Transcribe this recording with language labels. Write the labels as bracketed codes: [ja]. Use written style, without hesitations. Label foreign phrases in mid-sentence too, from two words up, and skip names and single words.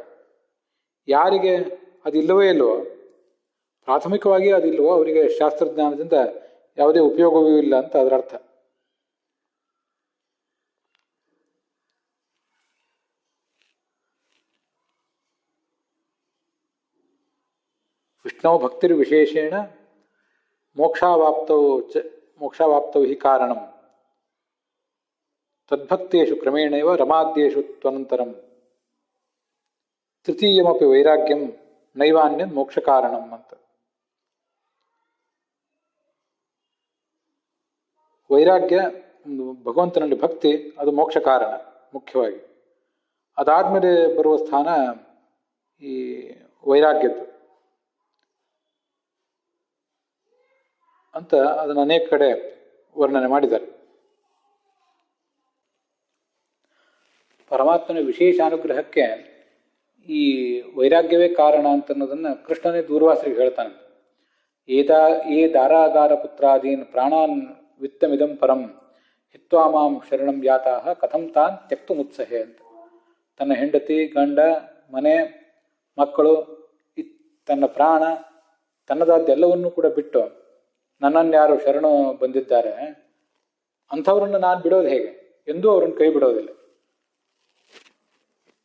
[kn] ಯಾರಿಗೆ ಅದಿಲ್ಲವೇ ಇಲ್ಲವೋ, ಪ್ರಾಥಮಿಕವಾಗಿ ಅದಿಲ್ಲವೋ, ಅವರಿಗೆ ಶಾಸ್ತ್ರಜ್ಞಾನದಿಂದ ಯಾವುದೇ ಉಪಯೋಗವೂ ಇಲ್ಲ ಅಂತ ಅದರ ಅರ್ಥ. [sa] ವಿಷ್ಣು ಭಕ್ತಿರ್ ವಿಶೇಷೇಣ ಮೋಕ್ಷಾವಾಪ್ತೌ ಹಿ ಕಾರಣಂ ತದ್ಭಕ್ತೇಷು ಕ್ರಮೇಣೈವ ರಮಾದ್ಯೇಷು ತ್ವನಂತರಂ ತೃತೀಯಮಪಿ ವೈರಾಗ್ಯಂ ನೈವಾನ್ಯಂ ಮೋಕ್ಷ ಕಾರಣಂ ಅಂತ. [kn] ವೈರಾಗ್ಯ, ಭಗವಂತನಲ್ಲಿ ಭಕ್ತಿ, ಅದು ಮೋಕ್ಷ ಕಾರಣ ಮುಖ್ಯವಾಗಿ. ಅದಾದ್ಮೇಲೆ ಬರುವ ಸ್ಥಾನ ಈ ವೈರಾಗ್ಯದ್ದು ಅಂತ ಅದನ್ನು ಅನೇಕ ಕಡೆ ವರ್ಣನೆ ಮಾಡಿದ್ದಾರೆ. ಪರಮಾತ್ಮನ ವಿಶೇಷ ಅನುಗ್ರಹಕ್ಕೆ ಈ ವೈರಾಗ್ಯವೇ ಕಾರಣ ಅಂತ ಅನ್ನೋದನ್ನು ಕೃಷ್ಣನೇ ದೂರ್ವಾಸರಿಗೆ ಹೇಳ್ತಾನೆ. [sa] ಏ ದಾರಾಗಾರ ಪುತ್ರಾದೀನ್ ಪ್ರಾಣಾನ್ ವಿತ್ತಮಿದಂ ಪರಂ ಹಿತ್ವಾ ಮಾಂ ಶರಣಂ ಯಾತಾಹ ಕಥಂ ತಾನ್ ತ್ಯಕ್ತು ಮುತ್ಸಹೆ ಅಂತ. [kn] ತನ್ನ ಹೆಂಡತಿ, ಗಂಡ, ಮನೆ, ಮಕ್ಕಳು, ತನ್ನ ಪ್ರಾಣ, ತನ್ನದಾದ್ದೆಲ್ಲವನ್ನೂ ಕೂಡ ಬಿಟ್ಟು ನನ್ನನ್ನು ಯಾರು ಶರಣು ಬಂದಿದ್ದಾರೆ ಅಂಥವ್ರನ್ನ ನಾನು ಬಿಡೋದು ಹೇಗೆ? ಎಂದೂ ಅವ್ರನ್ನ ಕೈ ಬಿಡೋದಿಲ್ಲ.